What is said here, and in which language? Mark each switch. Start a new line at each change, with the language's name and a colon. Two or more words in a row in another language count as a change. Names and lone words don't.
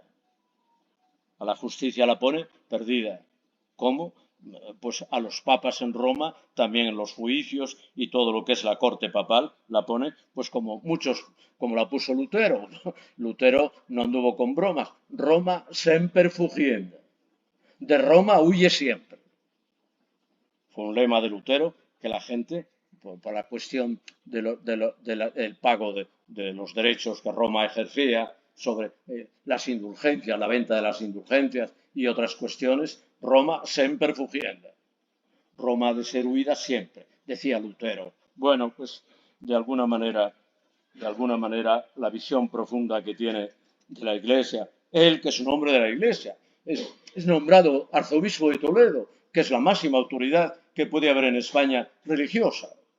Spanish: A la justicia la pone perdida. ¿Cómo? Pues a los papas en Roma, también en los juicios y todo lo que es la corte papal, la pone pues como muchos, como la puso Lutero. Lutero no anduvo con bromas.
Latin: Roma semper fugienda.
Spanish: De Roma huye siempre. Fue un lema de Lutero que la gente, por la cuestión del pago de los derechos que Roma ejercía sobre las indulgencias, la venta de las indulgencias y otras cuestiones,
Latin: Roma semper fugienda.
Spanish: Roma ha de ser huida siempre, decía Lutero. Bueno, pues de alguna manera, la visión profunda que tiene de la Iglesia, él que es un hombre de la Iglesia, es nombrado arzobispo de Toledo, que es la máxima autoridad que puede haber en España religiosa.